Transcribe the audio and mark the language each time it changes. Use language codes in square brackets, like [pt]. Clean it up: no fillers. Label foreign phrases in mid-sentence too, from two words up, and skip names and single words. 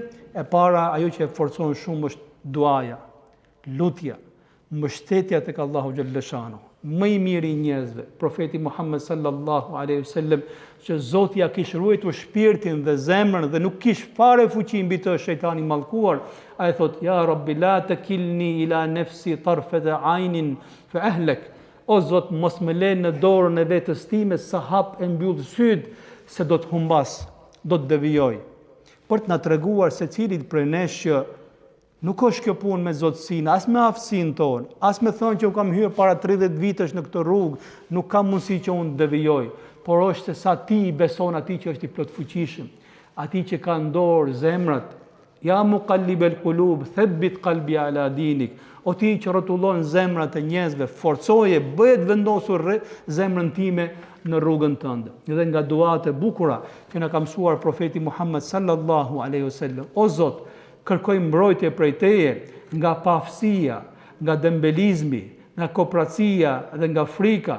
[sq] E para, ajo që e forcon shumë është duaja, lutja, mbështetja tek Allahu [ar] جل جلاله. [sq] Më i miri i njerëzve, profeti Muhammed [ar] صلى الله عليه وسلم, [sq] që Zoti ja kishte ruajtur shpirtin dhe zemrën dhe nuk kishte fare fuqi mbi të shejtani mallkuar, ai thot: [ar] "يا رب لا تكلني إلى نفسي طرفة عين فأهلك." [sq] O Zot, mos më lë në dorën e vetes time sa hap e mbyll syt, se do të humbas, do të devijoj. Për të na treguar secilit prej nesh që nuk është kjo punë me zotësinë, as me aftësinë tonë, as me thonë që u kam hyrë para 30 vitesh në këtë rrugë, nuk kam mundësi që unë devijoj, por është se sa ti i beson atij që është i plotfuqishëm, atij që ka në dorë zemrat. [ar] يا مقلب القلوب ثبت قلبي على دينك. [sq] O ti që rrotullon zemrat e njerëzve, forcoje, bëhet vendosur zemrën time në rrugën tënde. Dhe nga duat e bukura që na ka mësuar profeti Muhammed [ar] صلى الله عليه وسلم: [sq] O Zot, kërkoj mbrojtje prej teje nga pafësia, nga dembelizmi, nga kopracia dhe nga frika.